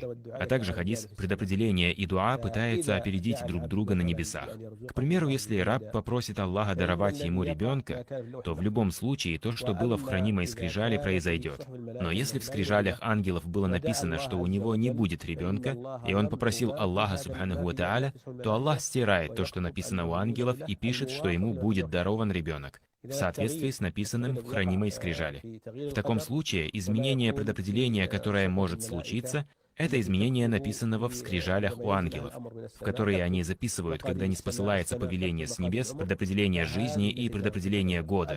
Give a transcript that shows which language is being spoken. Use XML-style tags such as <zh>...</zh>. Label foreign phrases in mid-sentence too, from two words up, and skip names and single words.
<ru>А также хадис «Предопределение и дуа пытаются опередить друг друга на небесах». К примеру, если раб попросит Аллаха даровать ему ребенка, то в любом случае то, что было в хранимой скрижали, произойдет. Но если в скрижалях ангелов было написано, что у него не будет ребенка, и он попросил Аллаха,</ru> <ar>سبحانه وتعالى,</ar> <ru>то Аллах стирает то, что написано у ангелов, и пишет, что ему будет дарован ребенок, в соответствии с написанным в хранимой скрижали. В таком случае изменение предопределения, которое может случиться, это изменение написанного в скрижалях у ангелов, в которые они записывают, когда не спосылается повеление с небес, предопределение жизни и предопределение года.</ru>